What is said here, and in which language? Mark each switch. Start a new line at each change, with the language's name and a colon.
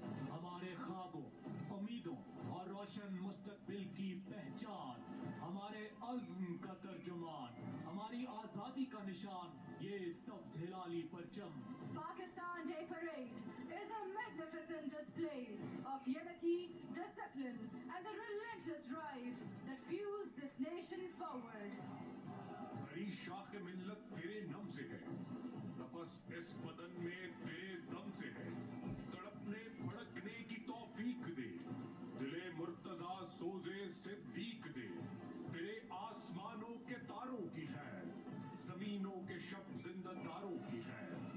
Urdu: ہمارے خوابوں، امیدوں اور روشن مستقبل کی پہچان، ہمارے عزم کا ترجمان، ہماری آزادی کا نشان، یہ سبز ہلالی پرچم.
English: Pakistan Day Parade is a magnificent display of unity, discipline, and the relentless drive that fuels this nation forward.
Urdu: ہری شاخ ملت تیرے نم سے ہے، نفس اس بدن میں تیرے دم سے ہے. تڑپنے بھڑکنے کی توفیق دے، دل مرتضیٰ سوزے صدیق دے. تیرے آسمانوں کے تاروں کی خیر، زمینوں کے شب زندہ داروں کی خیر.